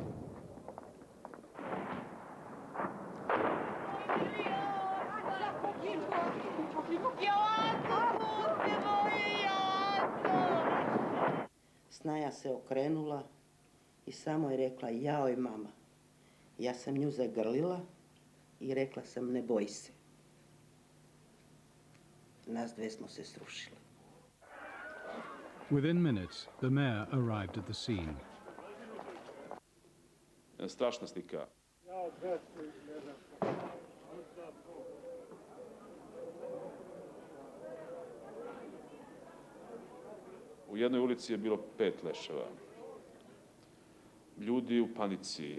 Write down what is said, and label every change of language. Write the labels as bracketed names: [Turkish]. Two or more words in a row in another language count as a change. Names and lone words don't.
[Serbian] Snaja se okrenula i samo je rekla, jaoj mama. Ja sam nju zagrlila i rekla sam, ne boj se. Nas dve smo se srušile. [English] Within minutes, the mayor arrived at the scene. [Serbian] Strašna slika. U jednoj ulici je bilo 5 leševa. Ljudi u panici.